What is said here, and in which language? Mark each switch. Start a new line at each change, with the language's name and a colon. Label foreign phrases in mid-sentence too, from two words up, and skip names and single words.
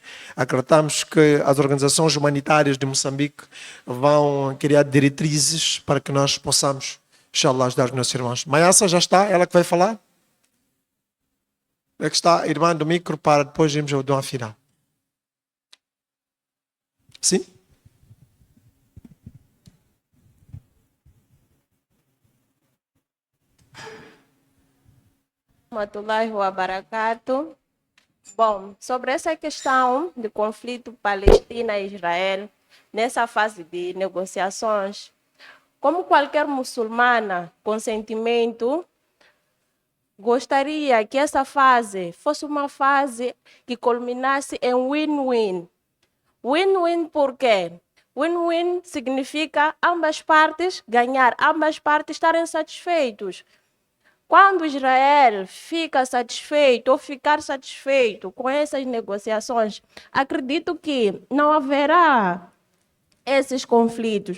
Portuguese: Acreditamos que as organizações humanitárias de Moçambique vão criar diretrizes para que nós possamos, inshallah, ajudar os nossos irmãos. Mayassa já está? Ela que vai falar? É que está a irmã do micro para depois irmos ao dom final. Sim?
Arabic: رحمة الله وبركاته.
Portuguese: Bom, sobre essa questão de conflito Palestina e Israel, nessa fase de negociações, como qualquer muçulmana com sentimento, gostaria que essa fase fosse uma fase que culminasse em win-win. Win-win por quê? Win-win significa ambas partes ganhar, ambas partes estarem satisfeitos. Quando Israel fica satisfeito ou ficar satisfeito com essas negociações, acredito que não haverá esses conflitos.